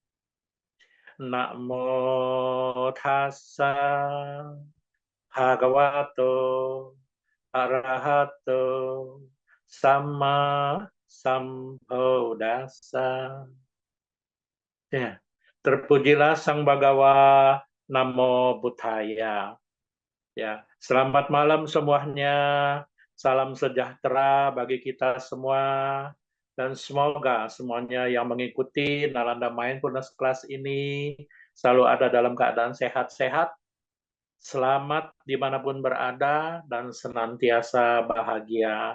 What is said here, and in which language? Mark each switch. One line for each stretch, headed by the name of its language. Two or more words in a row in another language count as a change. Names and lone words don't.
Pali: Namo tassa bhagavato arahato sama sambuddhassa.
Indonesian: Ya, terpujilah Sang Bhagawa,
Pali: Namo Buddhaya.
Indonesian: Ya, selamat malam semuanya. Salam sejahtera bagi kita semua. Dan semoga semuanya yang mengikuti Nalanda Mindfulness Class ini selalu ada dalam keadaan sehat-sehat, selamat dimanapun berada, dan senantiasa bahagia.